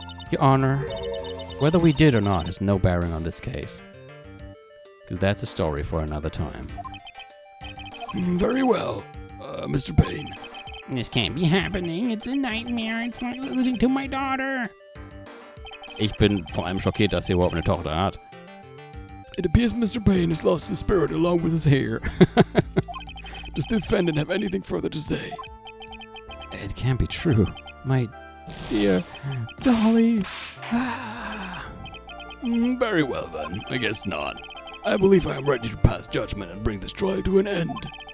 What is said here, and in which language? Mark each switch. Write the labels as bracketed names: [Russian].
[English] Your Honor, whether we did or not has no bearing on this case. Because that's a story for another time. Very well, Mr. Payne. This can't be happening. It's a nightmare. It's like losing to my daughter. [German] Ich bin vor allem schockiert, dass er überhaupt eine Tochter hat. [English] It appears Mr. Payne has lost his spirit along with his hair. Does the defendant have anything further to say? It can't be true. My dear Dolly. Ah. Very well then, I guess not. I believe I am ready to pass judgment and bring this trial to an end.